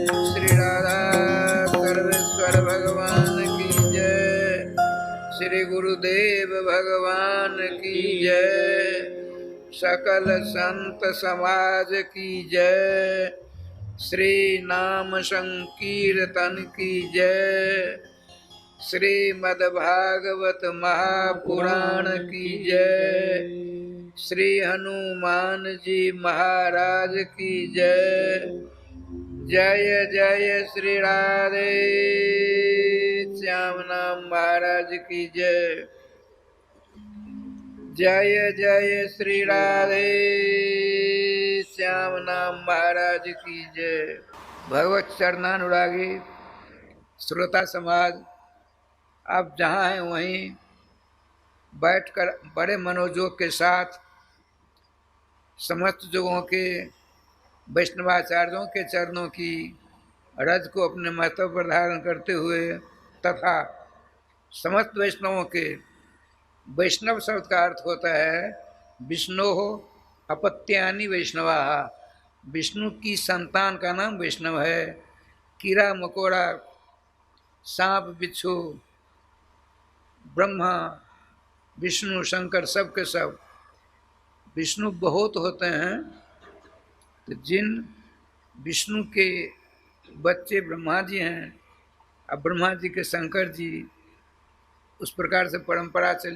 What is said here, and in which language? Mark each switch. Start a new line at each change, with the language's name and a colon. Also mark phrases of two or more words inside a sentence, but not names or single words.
Hindi: श्री राधा सर्वेश्वर भगवान की जय श्री गुरुदेव भगवान की जय सकल संत समाज की जय श्री नाम संकीर्तन की जय श्रीमद् भागवत महापुराण की जय श्री हनुमान जी महाराज की जय जय जय श्री राधे श्याम नाम महाराज की जय जय जय श्री राधे श्याम नाम महाराज की जय भगवत चरणानुरागी श्रोता समाज, आप जहाँ हैं वहीं बैठकर बड़े मनोजोग के साथ समस्त युगों के वैष्णवाचार्यों के चरणों की रज को अपने महत्व पर धारण करते हुए तथा समस्त वैष्णवों के, वैष्णव शब्द का अर्थ होता है
Sanskrit: विष्णोः अपत्यानि वैष्णवा,
Hindi: विष्णु की संतान का नाम वैष्णव है। कीड़ा मकोड़ा सांप बिच्छू ब्रह्मा विष्णु शंकर सब के सब विष्णु बहुत होते हैं। तो जिन विष्णु के बच्चे ब्रह्मा जी हैं, अब ब्रह्मा जी के शंकर जी, उस प्रकार से परंपरा चली।